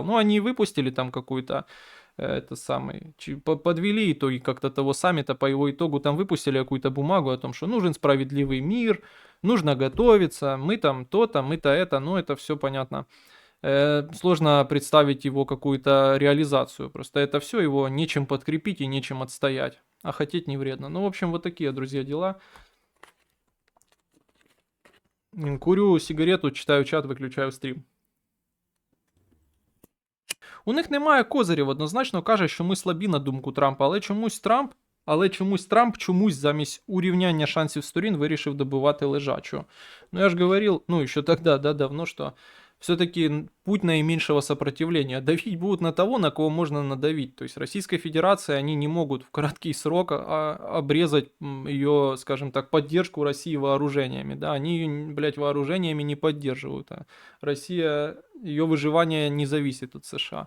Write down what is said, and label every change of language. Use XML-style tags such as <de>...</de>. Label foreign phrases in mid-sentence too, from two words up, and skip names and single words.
<ru>Ну, они выпустили там какую-то это самый, подвели итоги как-то того саммита, по его итогу там выпустили какую-то бумагу о том, что нужен справедливый мир, нужно готовиться, мы там то-то, мы-то это, ну это все понятно. Сложно представить его какую-то реализацию, просто это все его нечем подкрепить и нечем отстоять, а хотеть не вредно. Ну, в общем, вот такие, друзья, дела. Курю сигарету,</ru> <uk>читаю чат, виключаю стрім. У них немає козирів, однозначно каже, що ми слабі на думку Трампа, але чомусь Трамп замість урівняння шансів сторін вирішив добивати лежачого.</uk> <ru>Ну я ж говорил, ну еще тогда, да, давно, что все-таки путь наименьшего сопротивления. Давить будут на того, на кого можно надавить. То есть Российской Федерации они не могут в короткий срок обрезать ее, скажем так, поддержку России вооружениями. Да, они ее, блядь, вооружениями не поддерживают. А Россия, ее выживание не зависит от США.</ru>